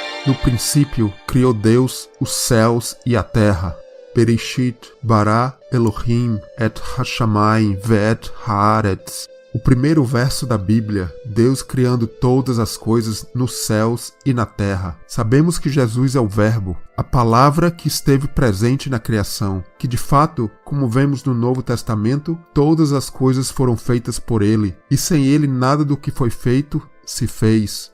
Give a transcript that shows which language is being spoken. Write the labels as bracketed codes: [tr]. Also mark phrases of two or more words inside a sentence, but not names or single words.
[pt] No princípio, criou Deus os céus e a terra. [he] בראשית ברא אלוהים את השמים ואת הארץ. [pt] O primeiro verso da Bíblia, Deus criando todas as coisas nos céus e na terra. Sabemos que Jesus é o Verbo, a palavra que esteve presente na criação, que de fato, como vemos no Novo Testamento, todas as coisas foram feitas por Ele, e sem Ele nada do que foi feito se fez.